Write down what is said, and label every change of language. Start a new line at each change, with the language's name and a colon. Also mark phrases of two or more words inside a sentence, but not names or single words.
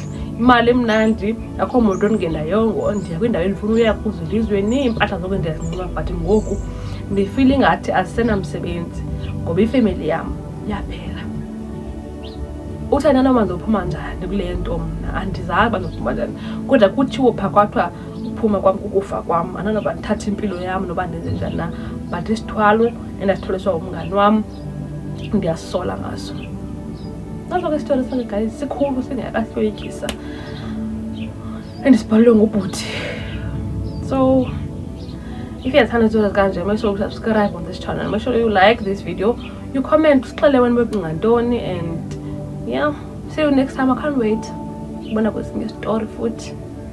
Xhosa: Imali emnandi, akho muntu ondingendayongo, ndiya kwindawo endifuna uya kuzo elizweni, iimpahla zonke ndiyazinxiba, but ngoku ndifile ingathi azisenamsebenzi ngoba ifemeli yam yaphela. Uthena noma ndizophuma njani kule nto mna andizazi uba ndizophuma njani, kodwa kuthiwo phaa kwathiwa uphuma kwam kukufa kwam, andinoba ndithathe impilo yam noba ndenze njani na, but isithwalo endasitholiswa umngani wam ndiyasola ngaso. Naso ke isithwalo sakhe guys sikhulu singekahloyikisa and sibhalwe ngubhuti.
English: So if
Xhosa: uyathanda izinto kanje,
English: make sure you subscribe on this channel, make sure you like this video, you comment
Xhosa: usixele wena becinga ntoni,
English: and yeah, see you next time. I can't wait
Xhosa: ubona kwesinye story futhi.